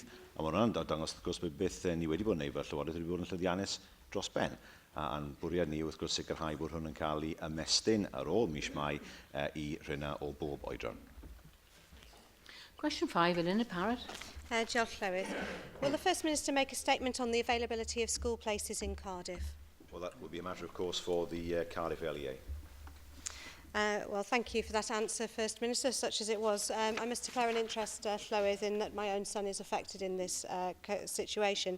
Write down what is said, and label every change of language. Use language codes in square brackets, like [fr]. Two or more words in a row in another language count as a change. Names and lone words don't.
[cy] A mae hwnna'n dangos, wrth gwrs, bod beth ni wedi bod yn neud fel Llywodraeth wedi bod yn llwyddiannus dros ben. A'n bwriad ni, wrth gwrs, sicrhau bod hwn yn cael ei ymestyn ar ôl mis Mai i rhywna o bob oedran. [en] Question 5, Elena Parrott. [cy] Diolch, Llywydd. [en] Will the First Minister make a statement on the availability of school places in Cardiff? Well, that would be a matter, of course, for the Cardiff LEA. Well, thank you for that answer, First Minister, such as it was. I must declare an interest, Llywydd, in that my own son is affected in this situation.